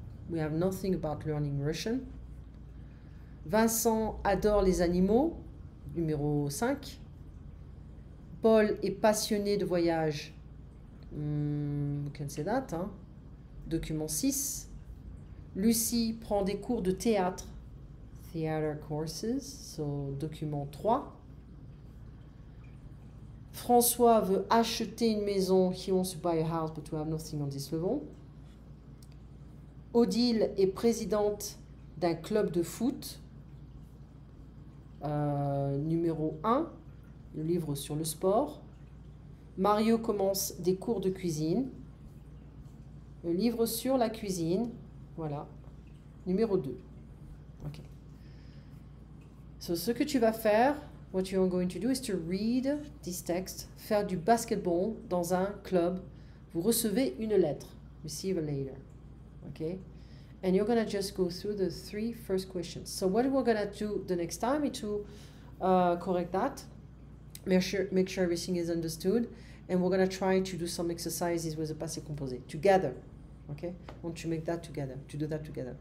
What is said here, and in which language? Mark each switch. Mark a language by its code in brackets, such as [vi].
[en] We have nothing about learning Russian. [fr] Vincent adore les animaux. Numéro 5. Paul est passionné de voyage. [en] We can say that. [fr] Hein? Document 6. Lucie prend des cours de théâtre. [en] Theater courses. So, document 3. [fr] François veut acheter une maison. [en] He wants to buy a house, but we have nothing on this level. [fr] Odile est présidente d'un club de foot. Numéro 1, le livre sur le sport. Mario commence des cours de cuisine. Le livre sur la cuisine. Voilà. Numéro 2. Ok. [en] So, [fr] ce que tu vas faire, [en] what you are going to do is to read this text. [fr] Faire du basketball dans un club. Vous recevez une lettre. [en] Receive a letter. Okay? And you're going to just go through the 3 first questions. So what we're going to do the next time is to correct that, make sure everything is understood, and we're going to try to do some exercises with the passé composé together. Okay? I want to make that together, to do that together.